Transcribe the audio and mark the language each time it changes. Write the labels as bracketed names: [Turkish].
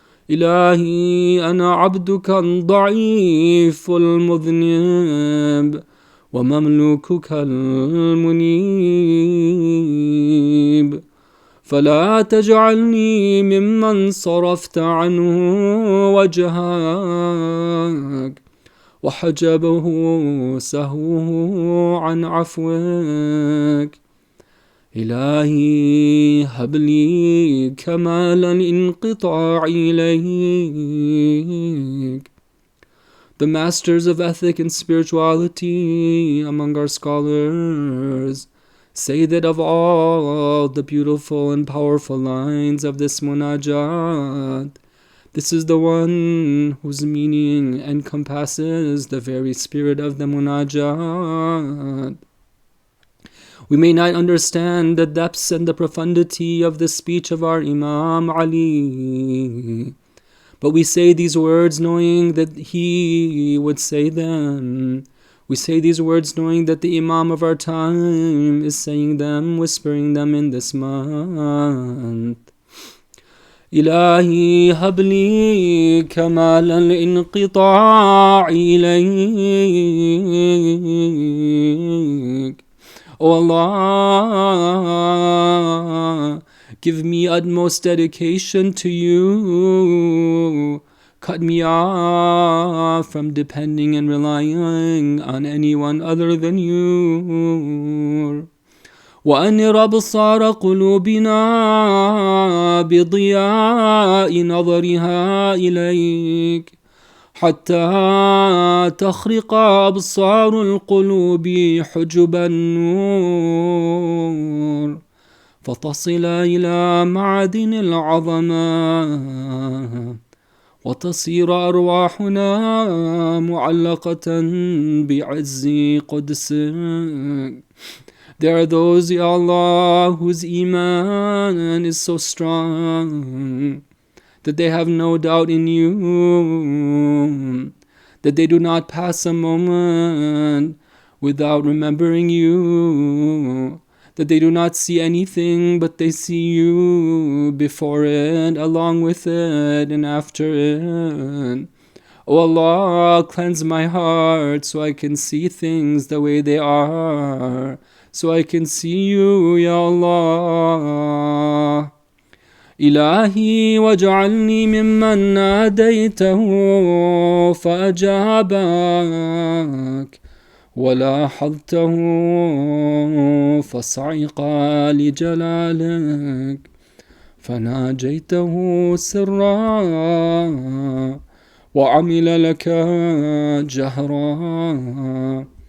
[Arabic] إلهي أنا عبدك الضعيف المذنب، ومملوكك المنيب، فلا تجعلني ممن صرفت عنه وجهك وحجبه سهوه عن عفوك. إلهي هب لي كمال الانقطاع إليك. [English] The masters of ethic and spirituality among our scholars say that of all the beautiful and powerful lines of this Munajaat, this is the one whose meaning encompasses the very spirit of the Munajaat. We may not understand the depths and the profundity of the speech of our Imam Ali, but we say these words knowing that he would say them. We say these words knowing that the Imam of our time is saying them, whispering them in this month. [Arabic] إلهي هب لي كمال الانقطاع إليك. [English] Oh Allah, Give me utmost dedication to you. Cut me off from depending and relying on anyone other than you. [Arabic] وأنر أبصار قلوبنا بضياء نظرها إليك حتى تخرق أبصار القلوب حجب النور فتصل إلى معدن العظمة وتصير أرواحنا معلقة بعز قدسك. [English] There are those, Ya Allah, whose iman is so strong that they have no doubt in you, that they do not pass a moment without remembering you, that they do not see anything but they see you before it, along with it, and after it. O Allah, cleanse my heart so I can see things the way they are, so I can see you, Ya Allah. [Arabic] إلهي واجعلني ممن ناديته فأجابك ولاحظته فصعق لجلالك فناجيته سرا وعمل لك جهرا.